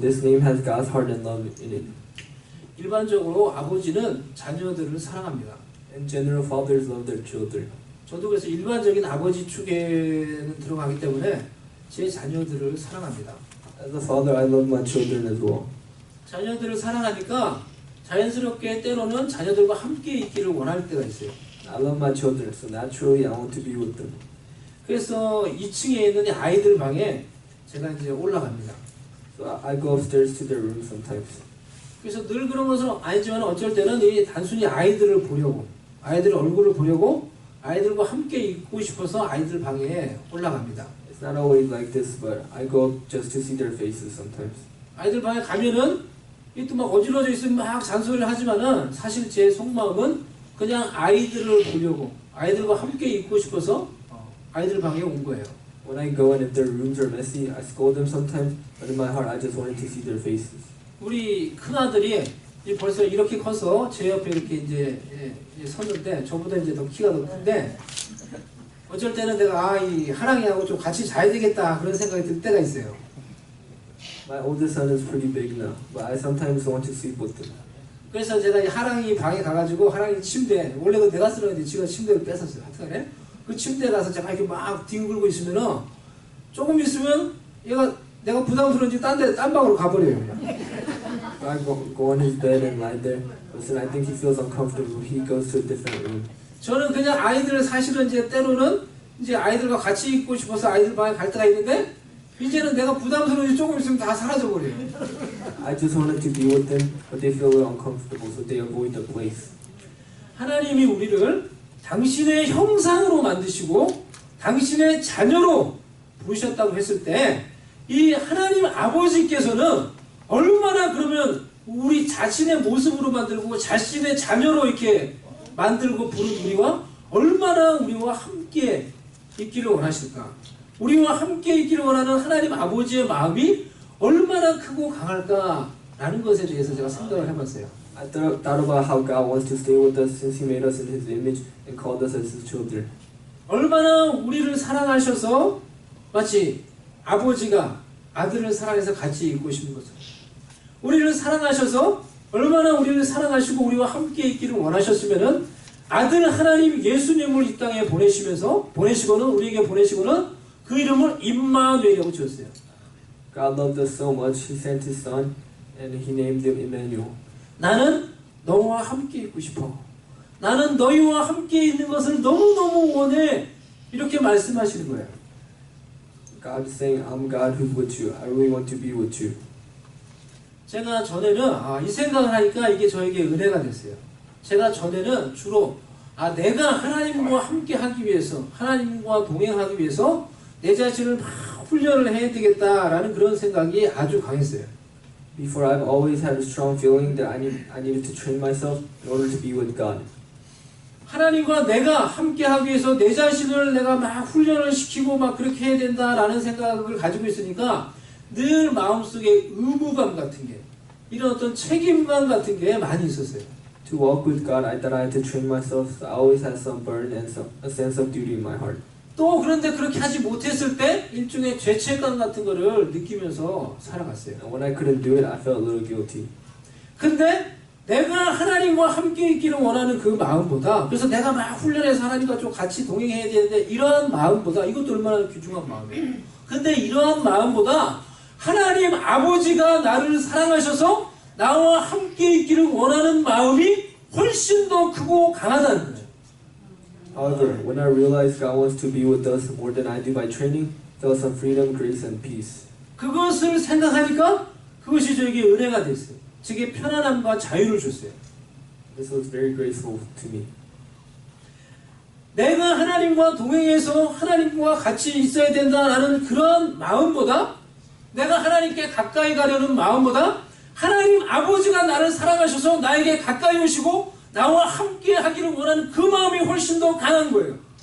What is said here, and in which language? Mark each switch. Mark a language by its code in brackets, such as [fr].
[en] This name has God's heart and love in it. [ko] 일반적으로 아버지는 자녀들을 사랑합니다. [en] In general, fathers love their children. [ko] 저도 그래서 일반적인 아버지 축에는 들어가기 때문에 제 자녀들을 사랑합니다. [en] As a father, I love my children as well. [ko] 자녀들을 사랑하니까 자연스럽게 때로는 자녀들과 함께 있기를 원할 때가 있어요. [en] I love my children, so naturally I want to be with them. [ko] 그래서 2층에 있는 이 아이들 방에 제가 이제 올라갑니다. [en] So I go upstairs to their room sometimes. [ko] 그래서 늘 그런 것은 아니지만 어쩔 때는 이 단순히 아이들을 보려고, 아이들 얼굴을 보려고 아이들과 함께 있고 싶어서 아이들 방에 올라갑니다. [en] It's not always like this, but I go up just to see their faces sometimes. [ko] 아이들 방에 가면은 이 또 막 어지러져 있으면 막 잔소리를 하지만은 사실 제 속마음은 그냥 아이들을 보려고, 아이들과 함께 있고 싶어서 아이들 방에 온 거예요. [en] When I go and if their rooms are messy, I scold them sometimes, but in my heart I just wanted to see their faces. [ko] 우리 큰 아들이 벌써 이렇게 커서 제 옆에 이렇게 이제 섰는데 저보다 이제 더 키가 더 큰데 어쩔 때는 내가 이 하랑이하고 좀 같이 자야 되겠다 그런 생각이 들 때가 있어요. [en] My oldest son is pretty big now, but I sometimes want to sleep with them. [ko] 그래서 제가 이 하랑이 방에 가가지고 하랑이 침대 원래 그 내가 쓰려는데 지가 침대를 뺏었어요. 하여튼간에 그 침대에 가서 제가 이렇게 막 뒹굴고 있으면은 조금 있으면 얘가 내가 부담스러운지 딴 방으로 가버려요. 그냥. [en] I go on his bed and lie there, but then I think he feels uncomfortable. He goes to a different room. [ko] 저는 그냥 아이들 사실은 이제 때로는 이제 아이들과 같이 있고 싶어서 아이들 방에 갈 때가 있는데 이제는 내가 부담스러운지 조금 있으면 다 사라져 버려요. [en] I just wanted to be with them, but they feel a little uncomfortable, so they avoid the place. [ko] 하나님이 우리를 당신의 형상으로 만드시고 당신의 자녀로 부르셨다고 했을 때 이 하나님 아버지께서는 얼마나 그러면 우리 자신의 모습으로 만들고 자신의 자녀로 이렇게 만들고 부른 우리와 얼마나 우리와 함께 있기를 원하실까? 우리와 함께 있기를 원하는 하나님 아버지의 마음이 얼마나 크고 강할까라는 것에 대해서 제가 생각을 해봤어요. [en] I thought about how God wants to stay with us since He made us in His image and called us as His children. [ko] 얼마나 우리를 사랑하셔서 마치 아버지가 아들을 사랑해서 같이 있고 싶은 것처럼 우리를 사랑하셔서 얼마나 우리를 사랑하시고 우리와 함께 있기를 원하셨으면은 아들 하나님 예수님을 이 땅에 보내시고는 우리에게 보내시고는 그 이름을 임마누엘이라고 지었어요. [en] God loved us so much, He sent His Son, and He named Him Emmanuel. [ko] 나는 너와 함께 있고 싶어. 나는 너희와 함께 있는 것을 너무너무 원해. 이렇게 말씀하시는 거예요. [en] God is saying, I'm God who's with you. I really want to be with you. [ko] 제가 전에는 이 생각을 하니까 이게 저에게 은혜가 됐어요. 제가 전에는 주로 내가 하나님과 함께 하기 위해서 하나님과 동행하기 위해서 내 자신을 막 훈련을 해야 되겠다라는 그런 생각이 아주 강했어요. [en] Before, I've always had a strong feeling that I needed to train myself in order to be with God. [ko] 하나님과 내가 함께 하기 위해서 내 자신을 내가 막 훈련을 시키고 막 그렇게 해야 된다라는 생각을 가지고 있으니까 늘 마음속에 의무감 같은 게 이런 어떤 책임감 같은 게 많이 있었어요. [en] To walk with God, I thought I had to train myself, so I always had some burden and a sense of duty in my heart. [ko] 또 그런데 그렇게 하지 못했을 때 일종의 죄책감 같은 거를 느끼면서 살아갔어요. [en] And when I couldn't do it, I felt a little guilty. [ko] 근데 내가 하나님과 함께 있기를 원하는 그 마음보다 그래서 내가 막 훈련해서 하나님과 좀 같이 동행해야 되는데 이러한 마음보다 이것도 얼마나 귀중한 마음이에요. 근데 이러한 마음보다 하나님 아버지가 나를 사랑하셔서 나와 함께 있기를 원하는 마음이 훨씬 더 크고 강하다는 거예요. [en] However, when I realized God wants to be with us more than I do by training, thus of freedom, grace, and peace. [ko] 그것을 생각하니까 그것이 저에게 은혜가 됐어요. 제게 편안함과 자유를 줬어요. [en] This was very graceful to me. [ko] 내가 하나님과 동행해서 하나님과 같이 있어야 된다라는 그런 마음보다 내가 하나님께 가까이 가려는 마음보다 하나님 아버지가 나를 사랑하셔서 나에게 가까이 오시고 나와 함께 하기를 원하는 그 마음이 훨씬 더 강한 거예요.